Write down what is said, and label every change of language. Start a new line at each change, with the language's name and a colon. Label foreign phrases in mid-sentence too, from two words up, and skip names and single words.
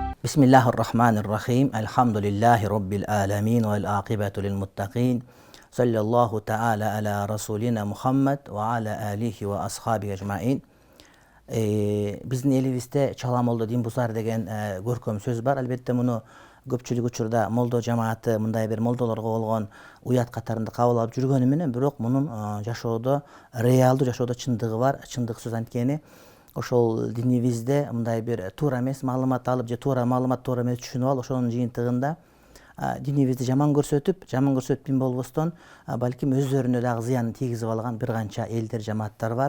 Arabic: بسم الله الرحمن الرحيم. الحمد لله رب العالمين والعاقبة للمتقين. صلى الله تعالى على رسولنا محمد وعلى آله وأصحابه أجمعين.
Kyrgyz: Биздин элибизде чала молдо дин бузар деген көркөм сөз бар. Albatta bunu көпчүлүк учурда молдо жамааты мындай бир молдолорго болгон уят катарында кабыл алып жүргөнү менен бирок мунун жашоодо реалдуу жашоодо чындыгы бар. Чындык сөз анткени ошол динибизде мындай бир туура эмес маалымат алып же туура маалымат туура эмес түшүнүп алып ошонун жыйынтыгында динибизди жаман көрсөтүп болбостон балким өздөрүнө дагы зыянын тийгизип алган бир канча элдер жамааттар бар.